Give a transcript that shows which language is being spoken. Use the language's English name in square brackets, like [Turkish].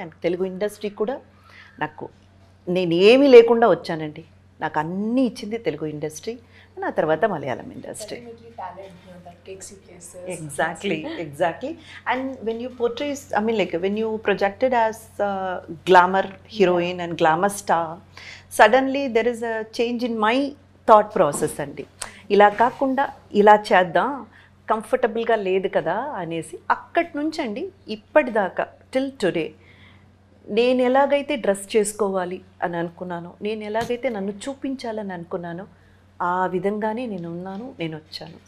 [Telugu] And Telugu industry కూడా నాకు, నేను ఏమీ లేకుండా వచ్చానండి, నాకు అన్నీ ఇచ్చింది తెలుగు ఇండస్ట్రీ, ఆ తర్వాత Malayalam industry. [English] Exactly. And when you portray, I mean like when you projected as glamour heroine and glamour star, suddenly there is a change in my thought process అండి. [Telugu] ఇలా కాకుండా ఇలా చేద్దాం, కంఫర్టబుల్గా లేదు కదా అనేసి అక్కడి నుంచి అండి ఇప్పటిదాకా టిల్ టుడే నేను ఎలాగైతే డ్రెస్ చేసుకోవాలి అని అనుకున్నానో, నేను ఎలాగైతే నన్ను చూపించాలని అనుకున్నానో ఆ విధంగానే నేను ఉన్నాను, నేను వచ్చాను.